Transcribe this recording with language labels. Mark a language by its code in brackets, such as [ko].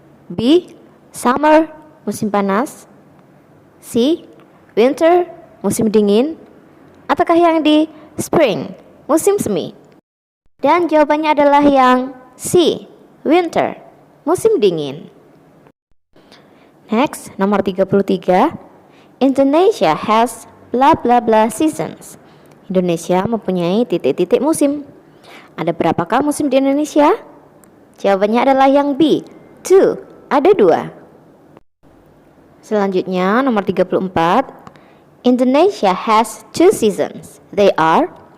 [id] B, summer, musim panas? C, winter, musim dingin? Ataukah yang D, spring, musim semi? Dan jawabannya adalah yang C, winter, musim dingin. [en] Next, nomor 33, Indonesia has blah blah blah seasons. [id] Indonesia mempunyai titik-titik musim. Ada berapakah musim di Indonesia? Jawabannya adalah yang B, 2. Ada 2. Selanjutnya nomor 34, [en] Indonesia has 2 seasons. They are.